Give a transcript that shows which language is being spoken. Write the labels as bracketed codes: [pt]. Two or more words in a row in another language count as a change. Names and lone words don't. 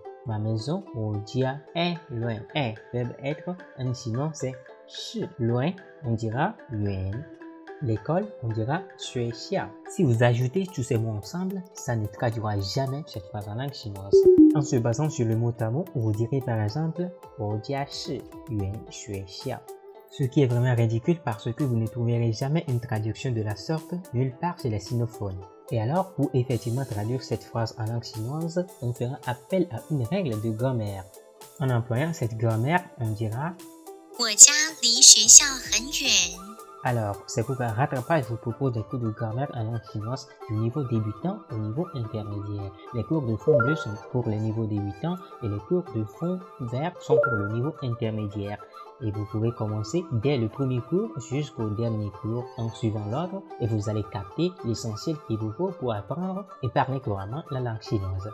[fr] Ma maison, au dia est loin. Est, verbe être, en chinois c'est shi. Loin, on dira yuan. L'école, on dira [zh] 学校. [fr] Si vous ajoutez tous ces mots ensemble, ça ne traduira jamais cette phrase en langue chinoise. En se basant sur le mot à mot, vous direz par exemple [zh] 我家是远学校. [fr] Ce qui est vraiment ridicule parce que vous ne trouverez jamais une traduction de la sorte nulle part chez les sinophones. Et alors, pour effectivement traduire cette phrase en langue chinoise, on fera appel à une règle de grammaire. En employant cette grammaire, on dira [zh] 我家离学校很远。 [fr] Alors, c'est pour un rattrapage, je vous propose des cours de grammaire en langue chinoise du niveau débutant au niveau intermédiaire. Les cours de fond bleu sont pour les niveaux débutants et les cours de fond vert sont pour le niveau intermédiaire. Et vous pouvez commencer dès le premier cours jusqu'au dernier cours en suivant l'ordre et vous allez capter l'essentiel qu'il vous faut pour apprendre et parler couramment la langue chinoise.